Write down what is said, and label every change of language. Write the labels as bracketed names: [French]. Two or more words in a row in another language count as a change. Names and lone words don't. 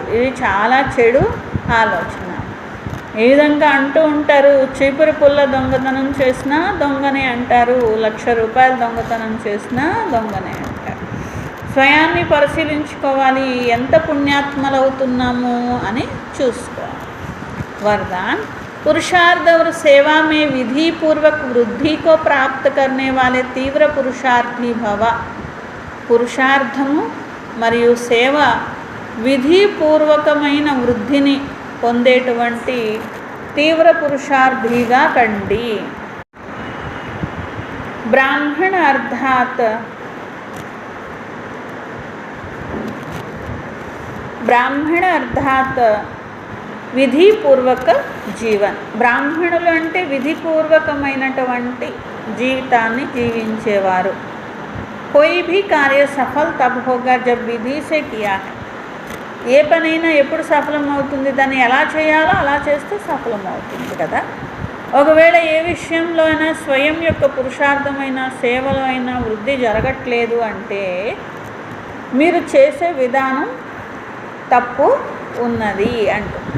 [Telugu] ఇది చాలా చెడు ఆలోచన. ఏ విధంగా అంటూ ఉంటారు, చీపురు పుల్ల దొంగతనం చేసినా దొంగనే అంటారు, 1,00,000 రూపాయలు దొంగతనం చేసినా దొంగనే అంటారు. స్వయాన్ని పరిశీలించుకోవాలి, ఎంత పుణ్యాత్మలవుతున్నాము అని చూసుకోవాలి. [Hindi] वरदान, पुरुषार्थ और सेवा में विधि पूर्वक वृद्धि को प्राप्त करने वाले तीव्र पुरुषार्थी भव. [Telugu] పురుషార్థము మరియు సేవ విధిపూర్వకమైన వృద్ధిని పొందేటువంటి తీవ్ర పురుషార్థిగా కండి. [Hindi] ब्राह्मण अर्थात विधिपूर्वक जीवन. [Telugu] బ్రాహ్మణులు అంటే విధిపూర్వకమైనటువంటి జీవితాన్ని జీవించేవారు. [Hindi] कोई भी कार्य सफल तब होगा जब विधि से किया है. [Telugu] ఏ పనైనా ఎప్పుడు సఫలమవుతుంది, దాన్ని ఎలా చేయాలో అలా చేస్తే సఫలమవుతుంది కదా. ఒకవేళ ఏ విషయంలో అయినా స్వయం యొక్క పురుషార్థమైన సేవలో అయినా వృద్ధి జరగట్లేదు అంటే మీరు చేసే విధానం తప్పు ఉన్నది అంటున్నారు.